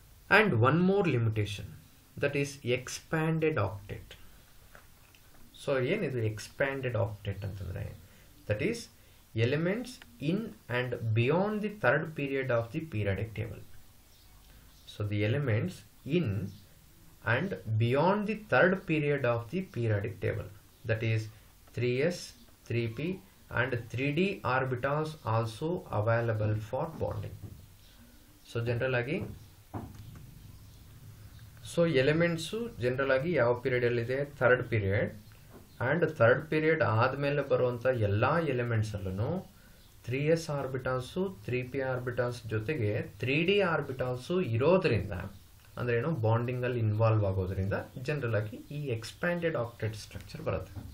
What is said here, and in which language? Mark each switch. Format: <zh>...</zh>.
<en>And one more limitation, that is expanded octet.</en> <kn>So ಏನಿದು expanded ಆಕ್ಟೆಟ್ ಅಂತಂದರೆ,</kn> <en>That is elements in and beyond the third period of the periodic table. So the elements in and beyond the third period of the periodic table, that is 3s, 3p and 3d orbitals also available for bonding.</en> <kn>So general agi, so elements general agi yav period alli ide, third period, and third period ಆದಮೇಲೆ ಬರುವಂತ ಎಲ್ಲಾ elements ಅಲ್ಲೂ 3s ಆರ್ಬಿಟಾಲ್ಸು 3p ಆರ್ಬಿಟಾಲ್ಸ್ ಜೊತೆಗೆ 3d ಆರ್ಬಿಟಾಲ್ಸು ಇರೋದ್ರಿಂದ, ಅಂದ್ರೆ ಏನು, bonding ಅಲ್ಲಿ involve ಆಗೋದ್ರಿಂದ ಜನರಲ್ ಆಗಿ ಈ ಎಕ್ಸ್ಪ್ಯಾಂಡೆಡ್ ಆಕ್ಟೆಟ್ ಸ್ಟ್ರಕ್ಚರ್ ಬರುತ್ತೆ.</kn>